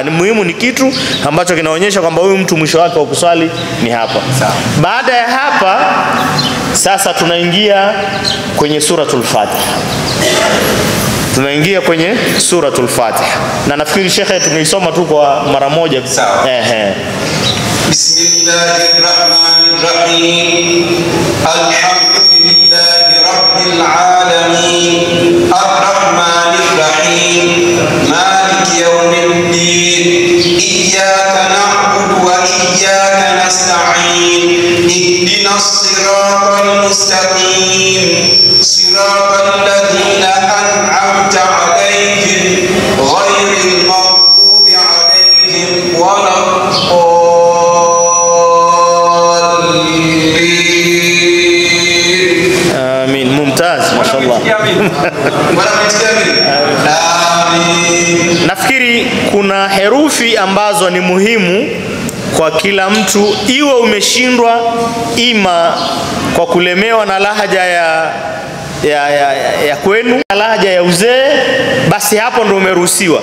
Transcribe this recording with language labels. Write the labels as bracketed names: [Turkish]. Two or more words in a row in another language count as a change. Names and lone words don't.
[Swahili] Ni muhimu ni kitu ambacho kinaonyesha kwamba huyu mtu mwisho wake wa kuswali ni hapa. Sawa. Baada ya hapa sasa tunaingia kwenye suratul Fatiha. Tunaingia kwenye suratul Fatiha. Na nafikiri shekhe tumeisoma tu kwa mara moja. Sawa. [Arabic] بسم الله الرحمن الرحيم. الحمد لله رب العالمين. الرحمن الرحيم. مالك يوم الدين. إياك نعبد وإياك نستعين. اهدنا الصراط المستقيم. صراط الذين أنعمت عليهم غير المغضوب عليهم ولا الضالين. آمين. ممتاز, mashallah. [Swahili] Nafikiri kuna herufi ambazo ni muhimu kwa kila mtu, iwe umeshindwa ima kwa kulemewa na lahaja ya kwenu, lahaja ya uzee, basi hapo ndo umeruhusiwa.